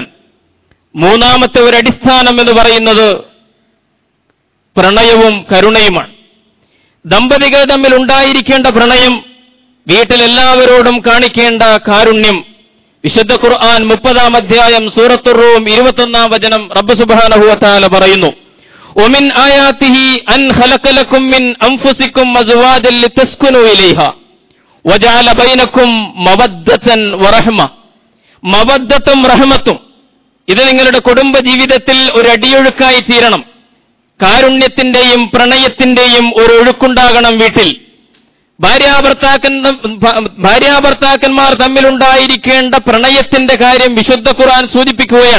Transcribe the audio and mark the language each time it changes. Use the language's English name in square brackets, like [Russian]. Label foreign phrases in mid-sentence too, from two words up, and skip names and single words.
[Malayalam] മൂന്നാമത്തെ ഒരു അടിസ്ഥാനം എന്ന് പറയുന്നത് പ്രണയവും കരുണയുമാണ്. ദമ്പതികൾ തമ്മിൽ ഉണ്ടായിരിക്കേണ്ട പ്രണയം, വീട്ടിലെല്ലാവരോടും കാണിക്കേണ്ട കാരുണ്യം. വിശുദ്ധ ഖുർആൻ 30-ാം അധ്യായം സൂറത്തുർ റൂം 21-ാം വചനം [Arabic] رب سبحانه وتعالى [Malayalam] പറയുന്നു, [Arabic] ومن آياته أن خلق لكم من أنفسكم أزواجا لتسكنوا إليها وجعل بينكم مودة ورحمة. [Malayalam] മവദ്ദത്തും റഹ്മത്തും, ഇത് നിങ്ങളുടെ കുടുംബ ജീവിതത്തിൽ ഒരു അടിയൊഴുക്കായി തീരണം. കാരുണ്യത്തിന്റെയും പ്രണയത്തിന്റെയും ഒരു ഒഴുക്കുണ്ടാകണം വീട്ടിൽ. ഭാര്യാഭർത്താക്കന്മാർ തമ്മിലുണ്ടായിരിക്കേണ്ട പ്രണയത്തിന്റെ കാര്യം വിശുദ്ധ ഖുർആൻ സൂചിപ്പിക്കുകയാണ്.